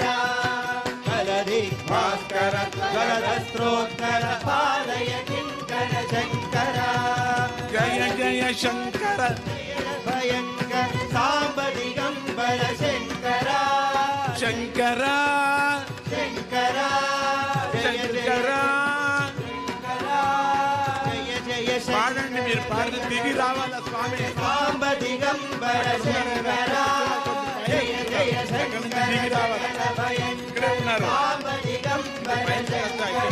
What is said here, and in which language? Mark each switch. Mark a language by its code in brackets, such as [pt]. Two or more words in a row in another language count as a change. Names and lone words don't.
[sa] ಕಲದಿಗ್ಭಾಸ್ಕರ ಜ್ವರದ ಸ್ತೋತ್ಕರ ಪಾಲಯ ಕಿಂಕರ ಶಂಕರ. ಜಯ ಜಯ ಶಂಕರ ಭಯಂಕರ ಸಾಂಬ ದಿಗಂಬರ ಶಂಕರ. ಶಂಕರ ಶಂಕರ శంకర. జయ జయ [te] పాడండి మీరు పాడిన దిగి రావాల స్వామి. [sa] సాంబ దిగంబర శంకర. జయ జయ శంకర జగద భయంకర సాంబ దిగంబర శంకర.